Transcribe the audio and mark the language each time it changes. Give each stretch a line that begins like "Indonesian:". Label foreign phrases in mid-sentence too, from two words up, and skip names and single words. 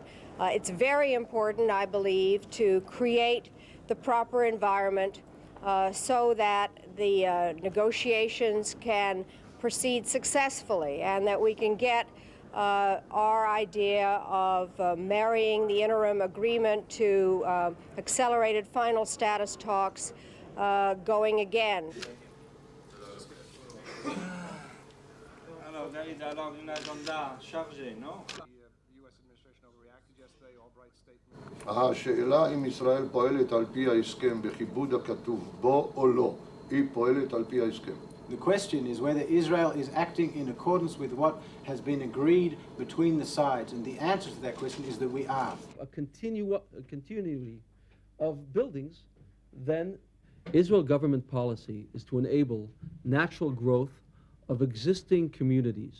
English: It's very important, I believe, to create the proper environment so that the negotiations can proceed successfully and that we can get our idea of marrying the interim agreement to accelerated final status talks going again.
French: Alors, David, alors une agenda chargée, non?
Hebrew: השאלה אם ישראל פועלת על פי ההסכם בכיבוד הכתוב בו או לא, היא פועלת על פי ההסכם.
English: The question is whether Israel is acting in accordance with what has been agreed between the sides, and the answer to that question is that we are. A continuity of buildings, then Israel government policy is to enable natural growth of existing communities.